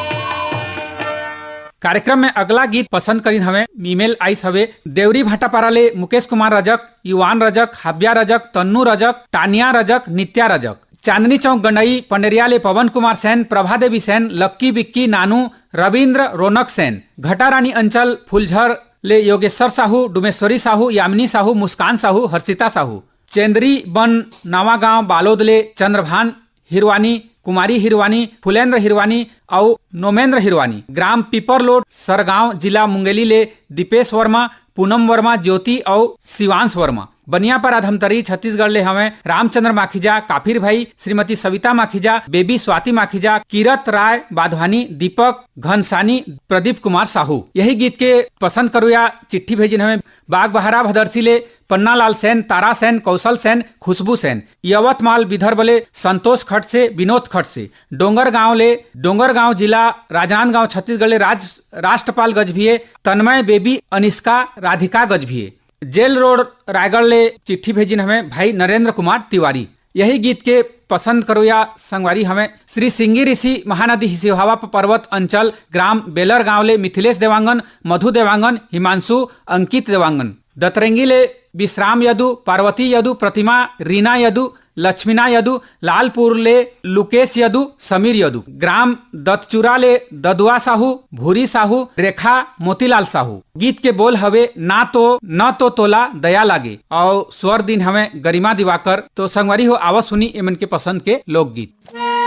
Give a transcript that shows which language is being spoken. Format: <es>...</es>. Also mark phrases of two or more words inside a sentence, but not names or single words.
<hne>कार्यक्रम में अगला गीत पसंद करीन हमें ईमेल आइस हवे देवरी भाटापारा ले मुकेश कुमार रजक युवान रजक हव्या रजक तन्नू रजक टानिया रजक नित्या रजक चांदनी चौक गंडई पंडेरिया ले पवन कुमार सेन प्रभा देवी सेन लक्की बिक्की नानू रविंद्र रौनक सेन घटारानी अंचल फुलझर ले योगेश्वर साहू डुमेश्वरी साहू यामिनी साहू मुस्कान साहू हर्षिता साहू चेंदरी बन नवा गांव बालोद ले चंद्रभान हिरवानी कुमारी हिरवानी फुलेंद्र हिरवानी और नोमेंद्र हिरवानी ग्राम पीपरलोड सरगांव जिला मुंगेली ले दीपेश वर्मा पूनम वर्मा ज्योति और शिवांश वर्मा बनियापारा धमतरी छत्तीसगढ़ ले हमें रामचंद्र माखीजा काफिर भाई श्रीमती सविता माखीजा बेबी स्वाति माखीजा किरत राय बाधवानी दीपक घनसानी प्रदीप कुमार साहू यही गीत के पसंद करुया चिट्ठी भेजिन हमें बाग बहारा भदरसी ले पन्ना लाल सेन तारा सेन कौशल सेन खुशबू सेन यवतमाल विदर्भ ले संतोष खट से विनोद खट से डोंगर गांव जिला राजनांदगांव छत्तीसगढ़ ले राष्ट्रपाल गजभिये तन्मय बेबी अनिष्का राधिका गजभिये जेल रोड रायगढ़ ले चिट्ठी भेजिन हमें भाई नरेंद्र कुमार तिवारी यही गीत के पसंद करो या संगवारी हमें श्री सिंगी ऋषि महानदी हिसिहावा पर्वत अंचल ग्राम बेलर गांव ले मिथिलेश देवांगन मधु देवांगन हिमांशु अंकित देवांगन दतरंगी ले विश्राम यदु पार्वती यदु प्रतिमा रीना यदु लक्ष्मीना यदु लालपुर ले लुकेश यदु समीर यदु ग्राम दत्तचूरा ले ददुआ साहू भूरी साहू रेखा मोतीलाल साहू गीत के बोल हवे न तो तोला दया लागे और स्वर दिन हमें गरिमा दिवाकर तो संगवारी हो आवाज सुनी एमन के पसंद के लोकगीत।</hne>